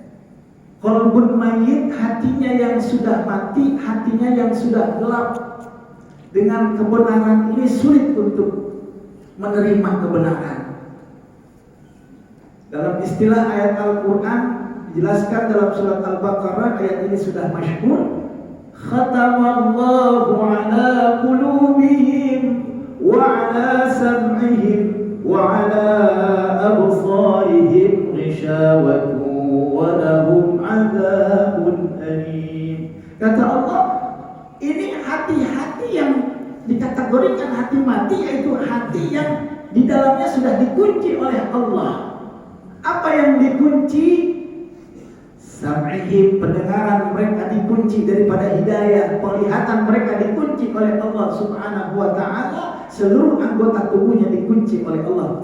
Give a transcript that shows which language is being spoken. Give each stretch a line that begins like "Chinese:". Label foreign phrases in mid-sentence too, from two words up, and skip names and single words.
Arabic: قلب ميت,
Indonesian: hatinya yang sudah mati, hatinya yang sudah gelap. Dengan kebenaran ini sulit untuk menerima kebenaran. Dalam istilah ayat Al-Quran dijelaskan dalam surat Al-Baqarah, ayat ini sudah masyhur.
Arabic: ختم الله على قلوبهم وعلى سمعهم وعلى أبصارهم غشاوة ولهم عذاب أليم.
Indonesian: Kata Allah, ini hati-hati yang dikategorikan hati mati, yaitu hati yang di dalamnya sudah dikunci oleh Allah. Apa yang dikunci? Sam'ihim, pendengaran mereka dikunci daripada hidayah, penglihatan mereka dikunci oleh Allah
Arabic: سبحانه وتعالى,
Indonesian: seluruh anggota tubuhnya dikunci oleh Allah.